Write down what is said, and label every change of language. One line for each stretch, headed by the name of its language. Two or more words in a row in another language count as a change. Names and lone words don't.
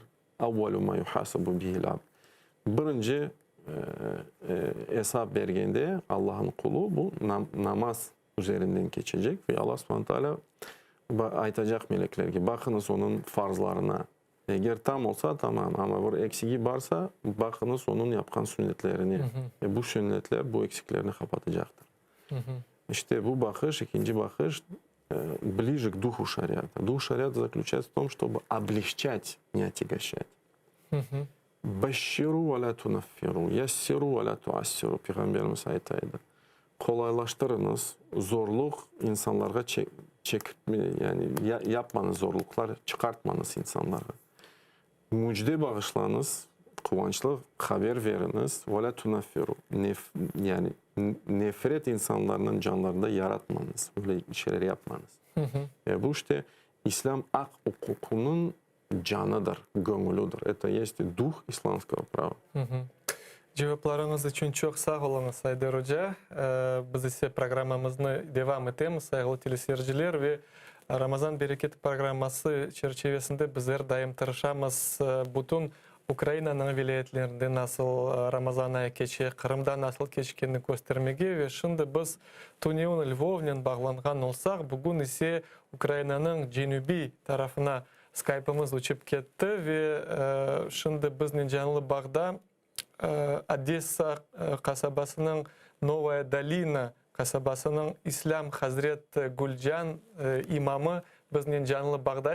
Arabic: أول ما يحاسب به العبد. Birinci hesap vergende Allah'ın kulu bu namaz üzerinden geçecek ve Allah سبحانه تعالى aytacak melekler ki bakınız onun farzlarına.
Crimean Tatar: Eğer tam olsa tamam ama bir eksiği varsa bakınız onun yapkan sünnetlerini. Bu sünnetler bu eksiklerini kapatacaktır. İşte bu bakış, ikinci bakış
Russian: ближе к духу шариата. Дух шариата заключается в том, чтобы облегчать, не отягощать.
Arabic: بشروا ولا تنفروا، يسروا ولا تعسروا.
Crimean Tatar: Peygamberimiz aytaydı. Kolaylaştırınız, zorluk insanlara yani yapmanız zorluklar, çıkartmanız insanlara. Müjde bağışlanız, kıvançlı haber veriniz.
Arabic: ولا تنفروا.
Crimean Tatar: Yani nefret insanların canlarında yaratmanız. Öyle şeyler yapmanız. Bu işte İslam ak hukukunun canıdır, gönlüdür.
Russian: Это есть дух исламского права.
Crimean Tatar: Cevaplarınız için çok sağ olun Aydar Hoca. Biz ise programımızı devam edelim sayılı teleseyirciler ve Ramazan Bereketi programması çerçevesinde bizler daim tırışamız bütün Ukrayna'nın vilayetlerinde nasıl Ramazan ayı geçiyor, Kırım'da nasıl geçtiğini göstermege ve şimdi biz Tuneun Lvov'dan bağlangan olsak bugün ise Ukrayna'nın cenubi tarafına Skype'ımız uçup gitti ve şimdi bizden canlı bağda Odessa kasabasının Novaya Dolina kasabasının İslam Hazret Gulcan imamı bizden canlı bağda.